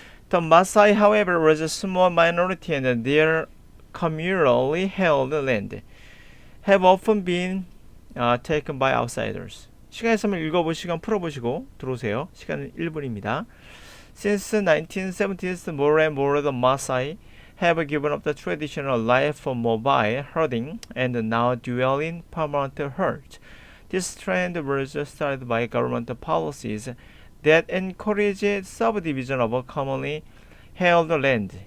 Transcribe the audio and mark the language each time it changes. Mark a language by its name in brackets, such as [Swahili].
[English] The Maasai, however, was a small minority and their communally held land have often been taken by outsiders. [Korean] 시간 있으면 읽어보시고 풀어보시고 들어오세요. 시간은 1분입니다. [English] Since 1970s, more and more the Maasai have given up the traditional life of mobile herding and now dwell in permanent herds. This trend was started by government policies that encourage subdivision of commonly held land.